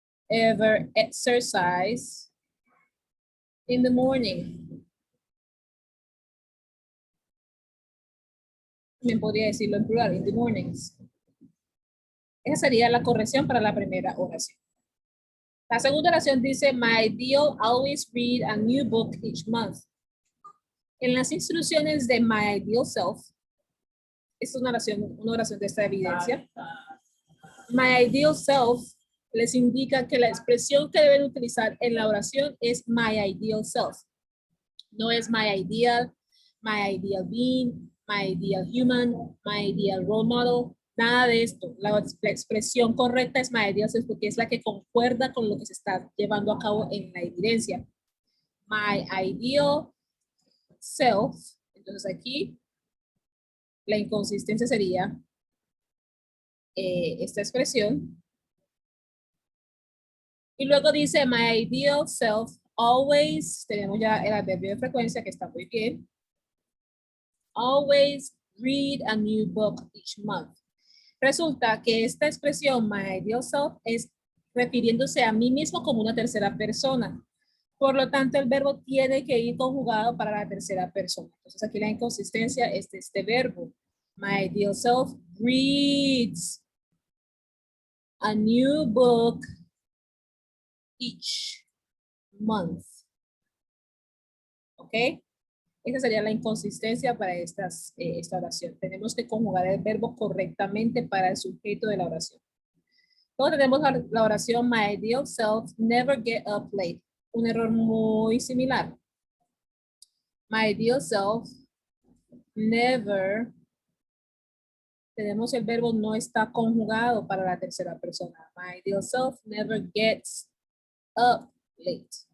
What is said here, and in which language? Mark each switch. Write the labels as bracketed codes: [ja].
[en] Ever exercise in the morning. [es] También podría decirlo en plural, [en] in the mornings. [es] Esa sería la corrección para la primera oración. La segunda oración dice, [en] my ideal always read a new book each month. [es] En las instrucciones de my ideal self, esta es una oración de esta evidencia. My ideal self les indica que la expresión que deben utilizar en la oración es my ideal self. No es [en] my ideal being, my ideal human, my ideal role model, [es] nada de esto. La expresión correcta es my ideal self porque es la que concuerda con lo que se está llevando a cabo en la evidencia. My ideal self. Entonces aquí la inconsistencia sería esta expresión. Y luego dice my ideal self always, tenemos ya el adverbio de frecuencia que está muy bien. [en] Always read a new book each month. [es] Resulta que esta expresión, my ideal self, es refiriéndose a mí mismo como una tercera persona. Por lo tanto, el verbo tiene que ir conjugado para la tercera persona. Entonces, aquí la inconsistencia es de este verbo. [en] My ideal self reads a new book each month. [es] ¿Ok? Esa sería la inconsistencia para esta oración. Tenemos que conjugar el verbo correctamente para el sujeto de la oración. Luego tenemos la oración [en] my ideal self never get up late. [es] Un error muy similar. [en] My ideal self never. [es] Tenemos el verbo no está conjugado para la tercera persona. [en] My ideal self never gets up late.